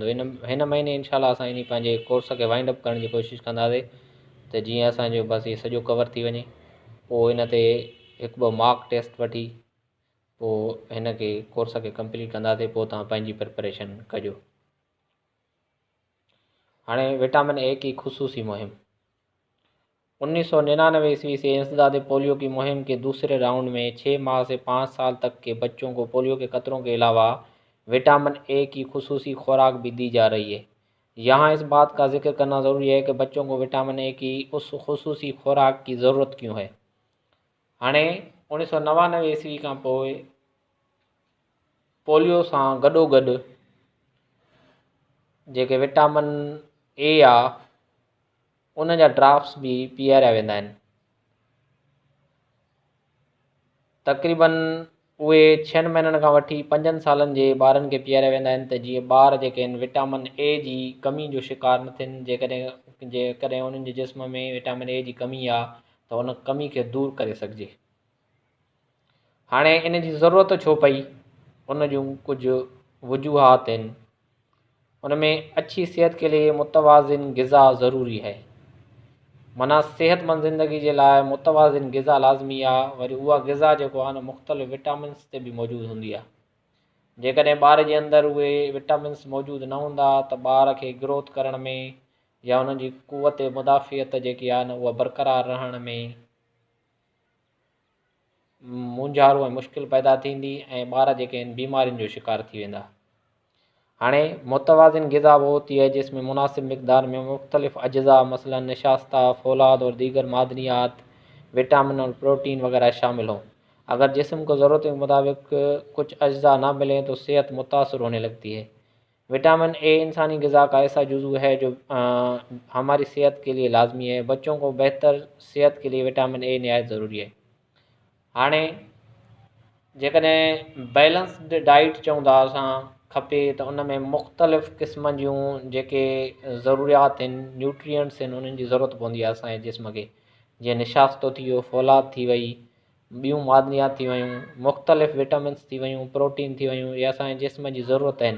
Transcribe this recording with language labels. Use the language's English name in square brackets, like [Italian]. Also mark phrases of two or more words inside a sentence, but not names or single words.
[Sindhi] हिन महीने इनशाला असां इन पंहिंजे कोर्स खे [English] wind up [Sindhi] करण जी कोशिशि कंदासीं त जीअं असांजो बसि इहो सॼो कवर थी वञे। पोइ हिन ते हिकु ॿ [English] mark test [Sindhi] वठी पोइ हिन खे कोर्स खे कंप्लीट कंदासीं। पोइ तव्हां पंहिंजी प्रिपरेशन कजो। [Urdu] هاڻي وٹامن اے کی خصوصی مہم. 1999 عیسوی سے انسداد پولیو کی مہم کے دوسرے راؤنڈ میں 6 ماہ سے 5 سال تک کے بچوں کو پولیو کے خطروں کے علاوہ وٹامن اے کی خصوصی خوراک بھی دی جا رہی ہے. یہاں اس بات کا ذکر کرنا ضروری ہے کہ بچوں کو وٹامن اے کی اس خصوصی خوراک کی ضرورت کیوں ہے. [Sindhi] हाणे 1999 ईस्वी खां पोइ पोलियो सां गॾोगॾु जेके विटामिन ए आहे उन जा ड्राफ्ट्स भी पीआरिया वेंदा आहिनि। तक़रीबन उहे 6 महीननि खां वठी 5 सालनि जे ॿारनि खे पीआरिया वेंदा आहिनि त जीअं ॿार जेके आहिनि विटामिन ए जी कमी जो शिकार न थियनि। जेकॾहिं उन्हनि जे जिस्म में विटामिन ए जी कमी आहे त उन कमी खे दूर करे सघिजे। हाणे इन जी ज़रूरत छो पई, उन जूं कुझु वजूहात आहिनि। [Urdu] ان میں اچھی صحت کے لیے متوازن غذا ضروری ہے. [Sindhi] माना सेहतमंद ज़िंदगी जे लाइ मुतवाज़िन ग़िज़ा लाज़मी आहे। वरी उहा ग़िज़ा जेको आहे न मुख़्तलिफ़ विटामिन्स ते बि मौजूदु हूंदी आहे। जेकॾहिं ॿार जे अंदरि उहे विटामिन्स मौजूदु न हूंदा त ॿार खे ग्रोथ करण में या उन जी क़ुवत मुदाफ़ियत जेकी आहे न उहा बरक़रार रहण में मुंझारो ऐं मुश्किल पैदा थींदी ऐं ॿार जेके आहिनि बीमारियुनि जो शिकार थी वेंदा। [Urdu] هاڻي متوازن غذا وہ ہوتی ہے جس میں مناسب مقدار میں مختلف اجزا مثلاً نشاستہ، فولاد اور دیگر معدنیات، وٹامن اور پروٹین وغیرہ شامل ہوں. اگر جسم کو ضرورت کے مطابق کچھ اجزا نہ ملیں تو صحت متاثر ہونے لگتی ہے. وٹامن اے انسانی غذا کا ایسا جزو ہے جو ہماری صحت کے لیے لازمی ہے. بچوں کو بہتر صحت کے لیے وٹامن اے نہایت ضروری ہے. [Sindhi] हाणे जेकॾहिं [English] balanced diet [Sindhi] चऊं था असां खपे त उन में मुख़्तलिफ़ क़िस्म जूं जेके ज़रूरियात आहिनि, न्यूट्रिएंट्स आहिनि, उन्हनि जी ज़रूरत पवंदी आहे असांजे जिस्म खे। जीअं निशास्तो थी वियो, फौलाद थी वई, ॿियूं मादनियात थी वियूं, मुख़्तलिफ़ विटामिन्स थी वियूं, प्रोटीन थी वियूं, इहे असांजे जिस्म जी ज़रूरत आहिनि।